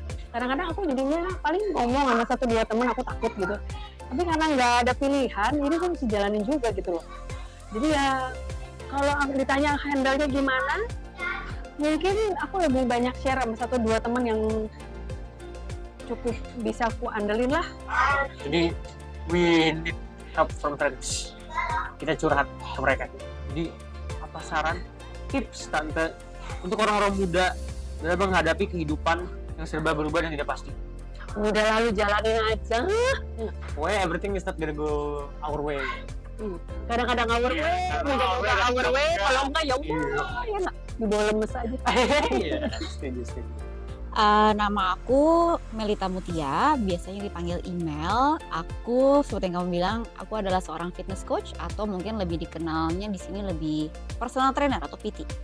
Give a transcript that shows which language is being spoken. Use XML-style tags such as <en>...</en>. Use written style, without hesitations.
<id>Kadang-kadang aku jadinya paling ngomong sama 1-2 teman, aku takut gitu. Tapi karena nggak ada pilihan, jadi aku mesti jalanin juga gitu loh. Jadi ya kalau ditanya handle-nya gimana, mungkin aku lebih banyak share sama 1-2 teman yang cukup bisa aku andelin lah. Jadi</id> <en>we need help from friends.</en> <id>Kita curhat ke mereka. Jadi apa saran, tips Tante untuk orang-orang muda dalam menghadapi kehidupan yang serba berubah dan tidak pasti? Udah lalu jalanin aja.</id> <en>Why everything is not gonna go our way.</en> <id>Kadang-kadang</id> <en>our way, our way.</en> <id>Kalau enggak ya udah, ya nggak dibawa lemes aja. Iya, setuju. Nama aku Melita Mutia, biasanya dipanggil Email. Aku seperti yang kamu bilang, aku adalah seorang fitness coach atau mungkin lebih dikenalnya di sini lebih personal trainer atau PT.</id>